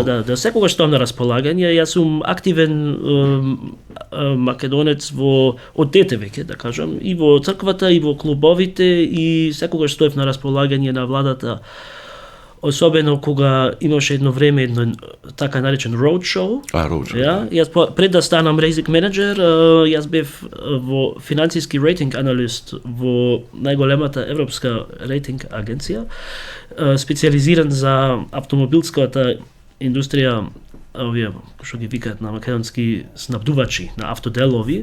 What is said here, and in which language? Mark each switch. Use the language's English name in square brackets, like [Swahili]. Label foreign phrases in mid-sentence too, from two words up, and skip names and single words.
[Macedonian] Да, секогаш тоа на располагање. Јас сум активен македонец од дете веќе, да кажам, и во црквата, и во клубовите, и секогаш стоев на располагање на владата. Особено кога имаше едно време едно така наречен roadshow. Roadshow. Ja, јас пред да станам рейзик менеджер, јас бев во финансиски рейтинг аналист во најголемата европска рейтинг агенција, специализиран за автомобилската индустрија, овие што ги викаат на македонски снабдувачи на автоделови.